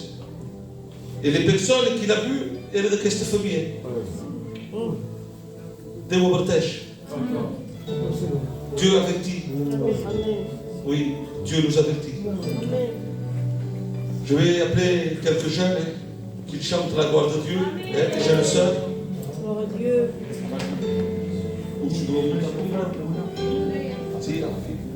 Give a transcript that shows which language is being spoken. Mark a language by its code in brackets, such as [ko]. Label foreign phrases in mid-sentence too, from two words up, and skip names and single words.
[fr] Et les personnes qu'il a vues, elles de questa famille. Dieu protège. Dieu avertit. Oui, Dieu nous avertit. Je vais appeler quelques jeunes qui chantent la gloire de Dieu, les jeunes sœurs. [pt] Glória a Deus. [fr] Ou tu dois monter pour moi. Si, la fille.